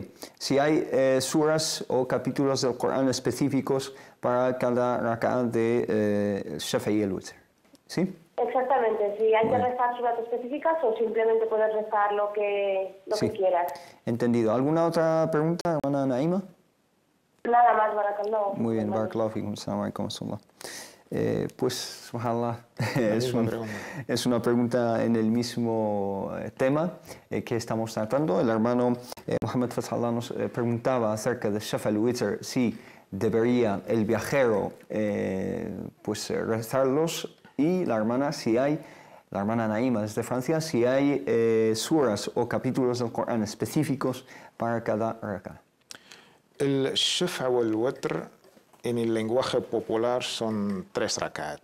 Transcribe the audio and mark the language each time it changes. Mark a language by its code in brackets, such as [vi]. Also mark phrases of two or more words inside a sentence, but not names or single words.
[es] Si hay suras o capítulos del Corán específicos para cada rak'ah de Shafa y el Witr. ¿Sí? Exactamente, si hay que rezar surat específicas o simplemente puedes rezar lo que quieras. Entendido. ¿Alguna otra pregunta, hermana Naima? Nada más, barakallahu. Muy bien, [ar] بارك الله فيكم. السلام عليكم ورحمة الله. [es] Pues, subhanallah, es una pregunta en el mismo tema que estamos tratando. El hermano Mohammed Fathallah nos preguntaba acerca de Shafa al-Witr, si debería el viajero pues rezarlos, y la hermana Naima desde Francia, si hay suras o capítulos del Corán específicos para cada rak'ah. El Shafa o el Witr en el lenguaje popular son 3 rakat.